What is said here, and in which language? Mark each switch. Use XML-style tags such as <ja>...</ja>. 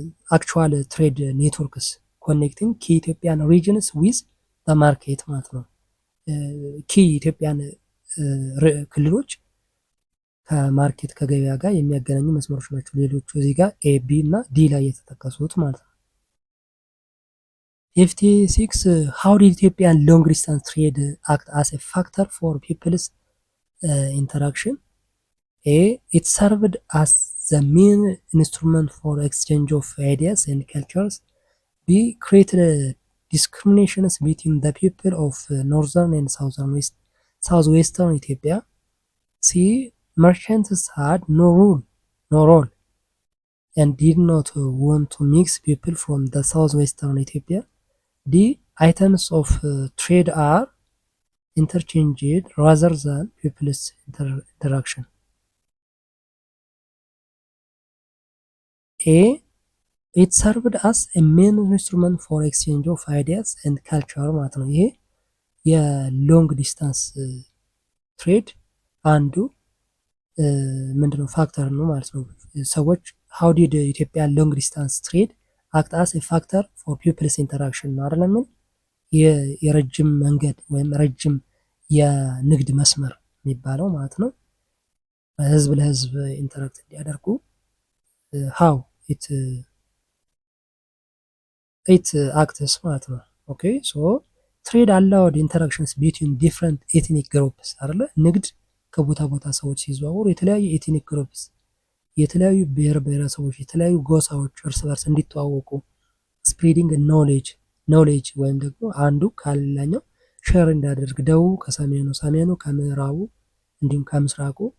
<en>አክቹዋል ትሬድ ኔትወርክስ ኮኔክቲንግ ኪ ኢትዮጵያን ሪጅንስ ዊዝ በማርኬት</en> <am>ማለት ነው። ኪ ኢትዮጵያን ክልሎች ከማርኬት ከገበያ ጋር የሚያገናኙ መስመሮች ናቸው። ሌሎቹ እዚህ ጋር ኤ ቢ እና ዲ ላይ የተጠቀሱት ማለት ነው።</am> <en>56 how did Ethiopian long distance trade act as a factor for people's interaction? A it served as the main instrument for exchange of ideas and cultures. B created discriminations between the people of northern and southwestern Ethiopia. C merchants had no role and did not want to mix people from the southwestern Ethiopia. D items of trade are interchanged rather than people's interaction. A it served as a main instrument for exchange of ideas and culture</en> <am>ማለት ነው። ይሄ የሎንግ ዲስታንስ ትሬድ አንዱ ምንድነው ፋክተር ነው ማለት ነው። ሰዎች</am> <en>how did Ethiopian long distance trade act as a factor for people's interaction</en> <am>ነው አይደለም? የረጅም መንገድ ወይም ረጅም የንግድ መስመር የሚባለው ማለት ነው ህዝብ ለህዝብ ኢንተራክት እንዲያደርጉ</am> <en>how it acts</en> <am>ማለት ነው።</am> <en>ኦኬ ሶ ትሬድ አላውድ ኢንተራክሽንስ ቢትዊን ዲፍረንት ኤትኒክ ግሩፕስ</en> <am>አይደለ። ንግድ ከቦታ ቦታ ሰዎች ሲዘዋወሩ የተለያዩ ኤትኒክ ግሩፕስ የተለያዩ ብሔር ብሔረሰቦች የተለያዩ ጎሳዎች እርስ በርስ እንዲተዋወቁ ስፕሪዲንግ ኖሌጅ ወይም ደግሞ አንዱ ከሌላኛው ሼር እንዳደርግ ደቡብ ከሰሜኑ ሰሜኑ ከምዕራቡ እንዲሁም ከምስራቁ</am>